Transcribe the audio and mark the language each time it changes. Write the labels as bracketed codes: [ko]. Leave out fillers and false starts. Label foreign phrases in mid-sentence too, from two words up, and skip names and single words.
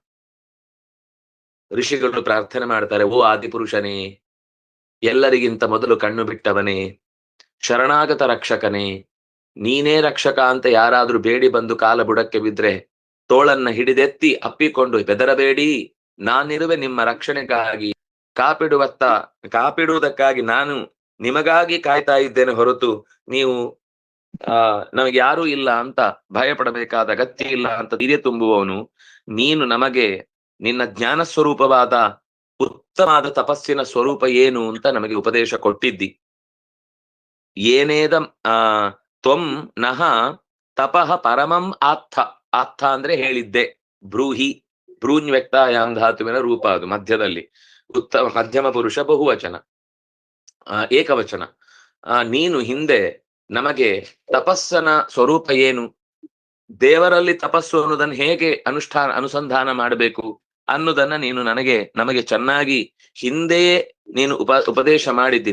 [kn] ಋಷಿಗಳು ಪ್ರಾರ್ಥನೆ ಮಾಡ್ತಾರೆ, ಓ ಆದಿಪುರುಷನೇ, ಎಲ್ಲರಿಗಿಂತ ಮೊದಲು ಕಣ್ಣು ಬಿಟ್ಟವನೇ, ಶರಣಾಗತ ರಕ್ಷಕನೇ, ನೀನೇ ರಕ್ಷಕ ಅಂತ ಯಾರಾದ್ರೂ ಬೇಡಿ ಬಂದು ಕಾಲ ಬುಡಕ್ಕೆ ಬಿದ್ರೆ ತೋಳನ್ನ ಹಿಡಿದೆತ್ತಿ ಅಪ್ಪಿಕೊಂಡು ಬೆದರಬೇಡಿ, ನಾನಿರುವೆ ನಿಮ್ಮ ರಕ್ಷಣೆಗಾಗಿ, ಕಾಪಿಡುವುದಕ್ಕಾಗಿ ನಾನು ನಿಮಗಾಗಿ ಕಾಯ್ತಾ ಇದ್ದೇನೆ ಹೊರತು ನೀವು ನಮಗೆ ಯಾರೂ ಇಲ್ಲ ಅಂತ ಭಯ ಪಡಬೇಕಾದ ಅಗತ್ಯ ಇಲ್ಲ ಅಂತ ಧೈರ್ಯ ತುಂಬುವವನು ನೀನು. ನಮಗೆ ನಿನ್ನ ಜ್ಞಾನ ಸ್ವರೂಪವಾದ ಉತ್ತಮವಾದ ತಪಸ್ಸಿನ ಸ್ವರೂಪ ಏನು ಅಂತ ನಮಗೆ ಉಪದೇಶ ಕೊಟ್ಟಿದ್ದಿ. [sa] ಏನೇದ ತ್ವಂ ನಹ ತಪಃ ಪರಮಂ ಆತ್ಥ. [kn] ಆತ್ಥ ಅಂದ್ರೆ ಹೇಳಿದ್ದೆ, [sa] ಬ್ರೂಹಿ ಭ್ರೂನ್ವ್ಯಕ್ತಾಯಾಮ್ [kn] ಧಾತುವಿನ ರೂಪ ಅದು ಮಧ್ಯದಲ್ಲಿ. ಮಧ್ಯಮ ಪುರುಷ ಬಹುವಚನ, ಏಕವಚನ. ನೀನು ಹಿಂದೆ ನಮಗೆ ತಪಸ್ಸನ ಸ್ವರೂಪ ಏನು, ದೇವರಲ್ಲಿ ತಪಸ್ಸು ಅನ್ನೋದನ್ನು ಹೇಗೆ ಅನುಸಂಧಾನ ಮಾಡಬೇಕು ಅನ್ನೋದನ್ನ ನೀನು ನಮಗೆ ಚೆನ್ನಾಗಿ ಹಿಂದೆಯೇ ನೀನು ಉಪದೇಶ ಮಾಡಿದ್ದಿ.